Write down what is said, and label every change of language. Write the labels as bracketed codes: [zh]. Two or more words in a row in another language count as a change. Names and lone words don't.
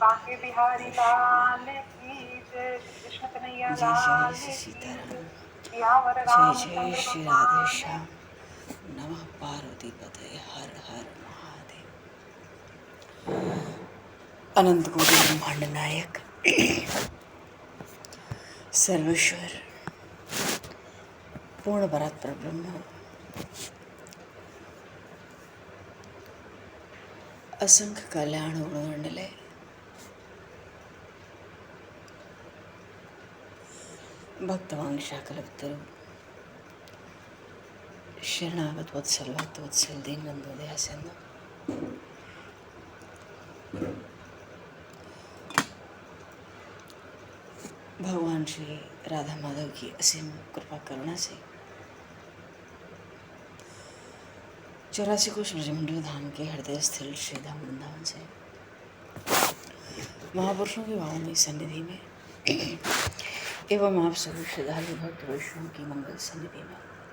[hi] बांके बिहारी लाल की जय। श्री कृष्ण कन्हैया जय लाल जय की सीताराम। जय। सियावर जय जय रामचंद्र श्री राधे भगवान श्याम। नमः पार्वती पते हर हर महादेव। [sa] अनंत कोटि ब्रह्मांड नायक सर्वेश्वर पूर्ण परात्पर ब्रह्म असंख्य कल्याण गुणमंडले भक्तवांशा कल्पतरु शरणागत वत्सल भक्त वत्सल दीन बंधु दया सिंधु [hi] भगवान श्री राधा माधव की असीम कृपा करुणा से 84 कोश ब्रजमंडल धाम के हृदय स्थिर श्रीधाम वृंदावन से महापुरुषों की भावनी सन्निधि में एवं आप सभी श्रद्धालु भक्त वैष्णव की मंगल सन्निधि में